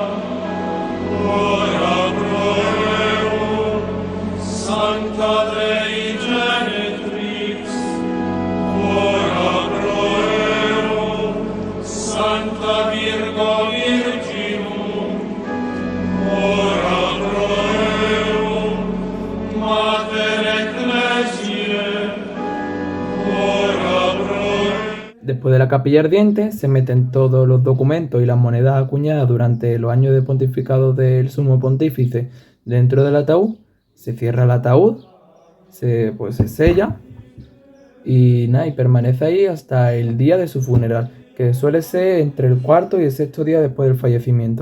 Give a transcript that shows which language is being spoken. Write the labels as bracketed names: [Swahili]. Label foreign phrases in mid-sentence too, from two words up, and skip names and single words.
[Latin] ora pro eo, Sancta Dei Genetrix, ora pro eo, Sancta Virgo Virginum, ora pro eo, Mater Ecclesiae, ora pro eo. [Spanish] Después de la capilla ardiente se meten todos los documentos y las monedas acuñadas durante los años de pontificado del sumo pontífice dentro del ataúd, se cierra el ataúd, se sella y nada, y permanece ahí hasta el día de su funeral, que suele ser entre el cuarto y el sexto día después del fallecimiento.